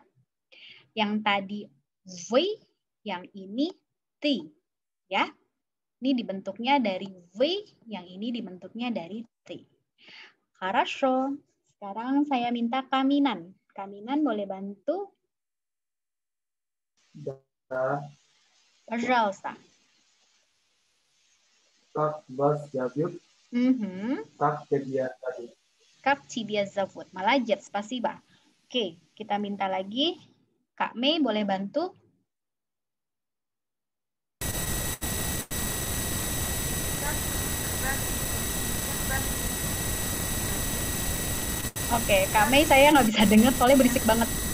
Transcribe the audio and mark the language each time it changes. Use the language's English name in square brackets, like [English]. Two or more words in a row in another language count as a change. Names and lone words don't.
[Indonesian] Yang tadi v, yang ini t. Ya. Ini dibentuknya dari v, yang ini dibentuknya dari t. [Russian] Хорошо. [Indonesian] Sekarang saya minta Kaminan. Kaminan boleh bantu? [Russian] Да. Пожалуйста. Как вас зовут? Как тебя зовут? Как тебя зовут? Молодец, спасибо. [Indonesian] Oke, kita minta lagi. Kak Mei boleh bantu? Oke, Kak Mei saya nggak bisa dengar soalnya berisik banget.